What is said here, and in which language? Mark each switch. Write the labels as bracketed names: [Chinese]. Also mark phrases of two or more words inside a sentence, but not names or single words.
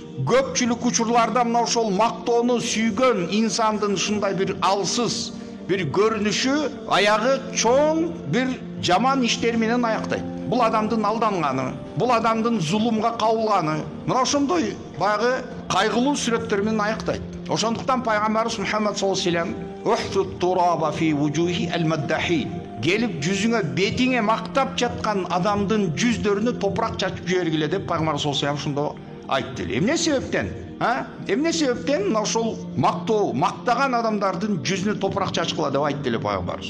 [Kyrgyz] Көпчүлүк учурларда мына ошол мактоону сүйгөн инсандын ушундай бир алсыз бир көрүнүшү аягы чоң бир жаман иштер менен аяктайт. Бул адамдын алданганы, бул адамдын зулумга кабылганы, мына ошондой баягы кайгылуу сүрөттөр менен аяктайт. Ошондуктан Пайгамбарыбыз [Arabic] Мухаммад صلى الله عليه وسلم "احثوا التراب في وجوه المداحين" [Kyrgyz] келип жүзүңө бетиңе мактап жаткан адамдын жүздөрүнө топурак чачып жибергиле деп Пайгамбар [Arabic] صلى الله عليه وسلم [Kyrgyz] ошондо айтты эле. Эмне себептен? Эмне себептен мына ошол мактоо, мактаган адамдардын жүзүнө топурак чачкыла деп айтты эле Пайгамбарыбыз.